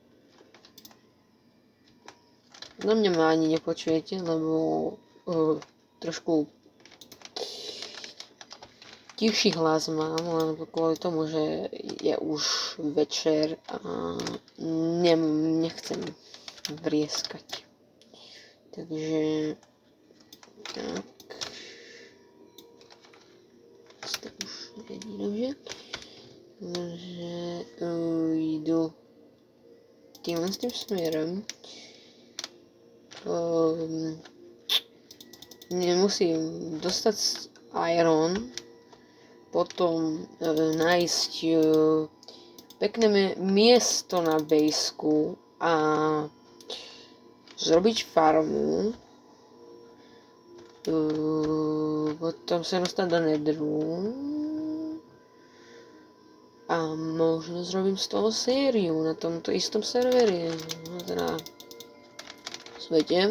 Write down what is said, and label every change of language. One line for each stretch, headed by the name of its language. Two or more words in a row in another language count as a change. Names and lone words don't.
Slovak: Na mňa ma ani nepočujete, lebo trošku tichší hlas mám, len kvôli tomu, že je už večer a nechcem vrieskať. Takže tak.
Czech: To už není dobře. Takže jdu tímhle s tím směrem.
Slovak: Musím dostať iron, potom nájsť pekné miesto na bejsku a zrobiť farmu. Potom sa dostať do nedru a možno zrobím z toho sériu na tomto istom serveri, teda svete.